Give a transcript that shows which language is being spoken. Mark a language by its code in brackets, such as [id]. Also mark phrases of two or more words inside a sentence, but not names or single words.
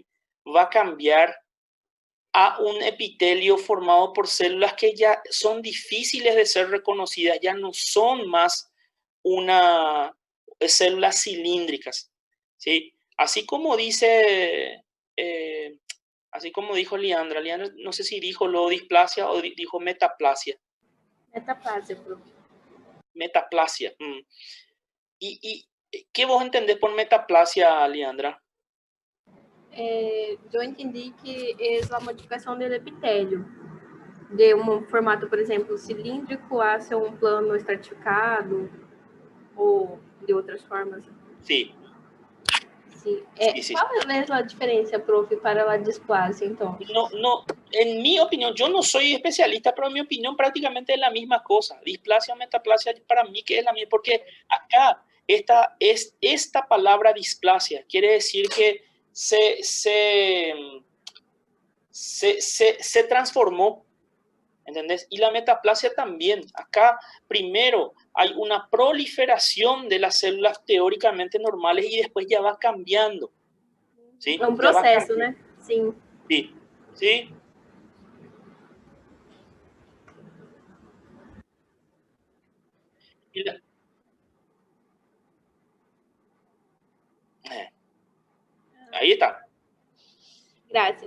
[es] Va a cambiar a un epitelio formado por células que ya son difíciles de ser reconocidas, ya no son más células cilíndricas, ¿sí? Así como dice, así como dijo Liandra, no sé si dijo lo displasia o dijo metaplasia. Metaplasia, profe. Metaplasia. ¿Y qué vos entendés por metaplasia, Liandra? [pt] Eu entendi que é a modificação do epitélio, de um formato, por exemplo, cilíndrico a ser um plano estratificado, ou de outras formas. [es] Sí. [pt] Sim. [es] Sí. [pt] Qual é a diferença, profe, para a displasia, então? [es] No, en mi opinión, yo no soy especialista, pero en mi opinión prácticamente es la misma cosa. Displasia o metaplasia para mí que es la misma, porque acá esta palabra displasia quiere decir que se transformó, ¿entendés? Y la metaplasia también. Acá primero hay una proliferación de las células teóricamente normales y después ya va cambiando. ¿Sí? [pt] É um processo, né? Sim. [es] Sí. ¿Sí? Ahí está. Gracias.